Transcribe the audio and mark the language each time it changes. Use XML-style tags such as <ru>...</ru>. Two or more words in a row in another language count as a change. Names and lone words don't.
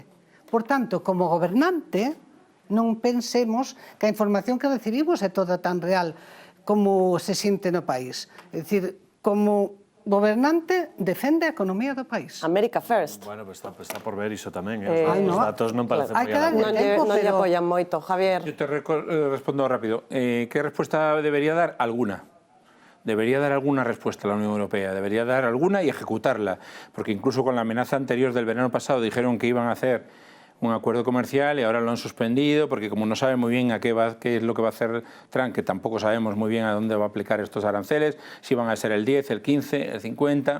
<gl>Por tanto, como gobernante, non pensemos que a información que recibimos é toda tan real como se sinte no país. É dicir, como gobernante, defende a economía do país.</gl> <en>America First.</en> <gl>Bueno, pues está por ver iso tamén. no. Os datos non parecen moi Non lle apoian moito. Javier.</gl> <es>Yo te respondo rápido. ¿Qué respuesta debería dar? Alguna. Debería dar alguna respuesta a la Unión Europea, debería dar alguna y ejecutarla, porque incluso con la amenaza anterior del verano pasado dijeron que iban a hacer un acuerdo comercial y ahora lo han suspendido porque como no saben muy bien qué es lo que va a hacer Trump, que tampoco sabemos muy bien a dónde va a aplicar estos aranceles, si van a ser el 10, el 15, el 50...</es>